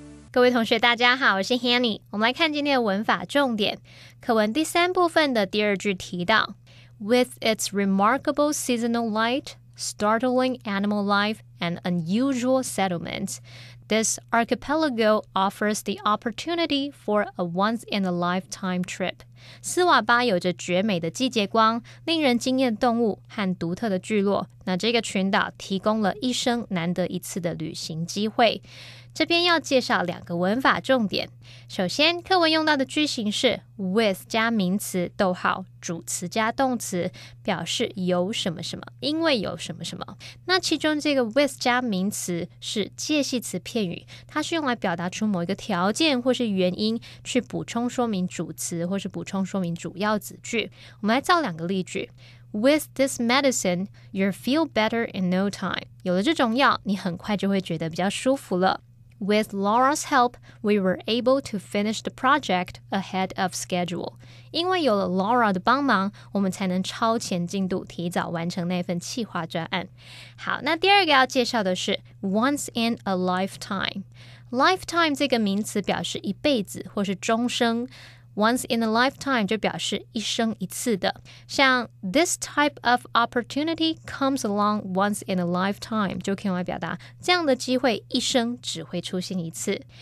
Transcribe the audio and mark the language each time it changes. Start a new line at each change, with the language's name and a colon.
Chinese: 各位同学大家好，我是 Hanny。我们来看今天的文法重点。课文第3部分的第2句提到
English: With its remarkable seasonal light, startling animal life, and unusual settlements, this archipelago offers the opportunity for a once-in-a-lifetime trip.
Chinese: 斯瓦巴有着绝美的季节光、令人惊艳动物和独特的聚落。那这个群岛提供了一生难得一次的旅行机会。这边要介绍2个文法重点。首先，课文用到的句型是 with 加名词逗号主词加动词，表示有什么什么，因为有什么什么。那其中这个 with 加名词是介系词片语，它是用来表达出某一个条件或是原因，去补充说明主词或是补充说明主要子句。我们来造2个例句。
English: With this medicine, you'll feel better in no time.
Chinese: 有了这种药，你很快就会觉得比较舒服了。
English: With Laura's help, we were able to finish the project ahead of schedule.
Chinese: 因为有了 Laura 的帮忙，我们才能超前进度，提早完成那份企划专案。好，那第二个要介绍的是 once in a lifetime。Lifetime 这个名词表示一辈子或是终生。 Once in a lifetime 就表示一生一次的，像
English: this type of opportunity comes along once in a lifetime
Chinese: 就可以用来表达这样的机会一生只会出现一次。